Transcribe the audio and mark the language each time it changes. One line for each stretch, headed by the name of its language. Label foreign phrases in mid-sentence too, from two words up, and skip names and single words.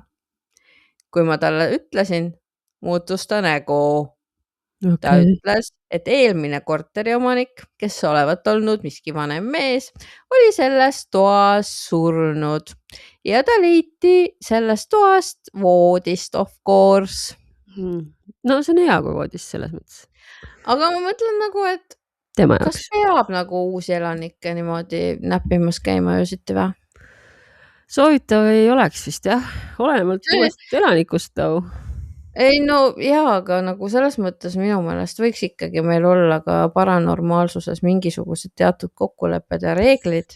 Estonian: Kui ma talle ütlesin, muutus ta nägu. Ta ütles, et eelmine korteriomanik, kes olevat olnud miski vanem mees, oli selles toas surnud ja ta leiti sellest toast voodist,
English: of course.
Estonian: No see on hea, kui voodis selles mõttes aga ma mõtlen nagu, et tema kas jaoks. peab nagu uusi elanikke niimoodi näppimas käima öösiti või? Soovitav ei oleks vist jah, olenevalt See- uuest elanikust too. ei no jaa, aga nagu selles mõttes minu meelest võiks ikkagi meil olla ka paranormaalsuses mingisugused teatud kokkulepped ja reeglid.